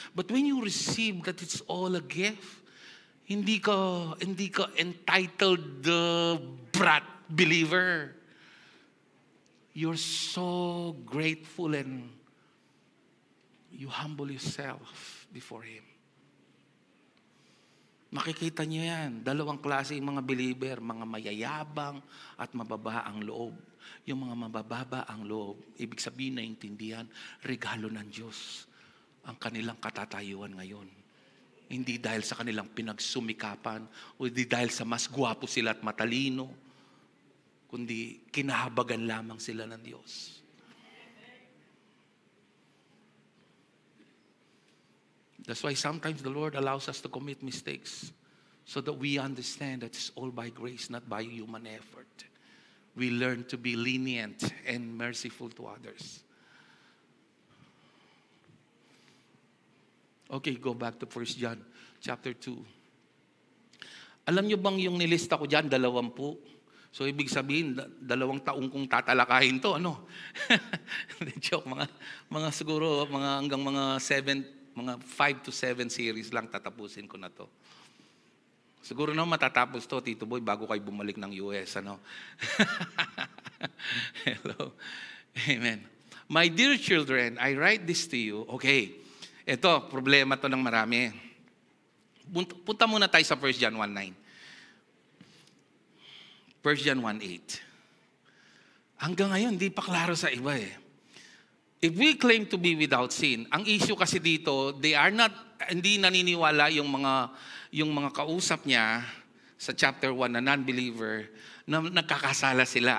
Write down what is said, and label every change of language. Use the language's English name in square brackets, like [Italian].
[English] But when you receive that it's all a gift, [Filipino] hindi ka [English] entitled brat believer. You're so grateful and you humble yourself before Him. [Filipino] Makikita niyo yan. Dalawang klase yung mga believer, mga mayayabang at mababa ang loob. Yung mga mabababa ang loob, ibig sabihin naintindihan, regalo ng Diyos ang kanilang katatayuan ngayon. Hindi dahil sa kanilang pinagsumikapan o hindi dahil sa mas gwapo sila at matalino, kundi kinahabagan lamang sila ng Diyos. [English] That's why sometimes the Lord allows us to commit mistakes so that we understand that it's all by grace, not by human effort. We learn to be lenient and merciful to others. [Filipino] Okay, [English] go back to 1 John chapter 2. [Filipino] Alam nyo bang yung nilista ko dyan, 20? So, ibig sabihin, 2 taong kong tatalakayin to, ano? Joke, mga siguro, hanggang mga 5 to 7 series lang tatapusin ko na to. Siguro na matatapos to, Tito Boy, bago kayo bumalik ng US, ano? [English] Hello. Amen. My dear children, I write this to you. [Filipino] Okay, ito, problema to ng marami. Punta muna tayo sa 1 John 1:9. 1 John 1:8. Hanggang ngayon, hindi pa klaro sa iba eh. [English] If we claim to be without sin, [Filipino] ang issue kasi dito, hindi naniniwala yung mga kausap niya sa chapter 1 na non-believer na nagkakasala sila.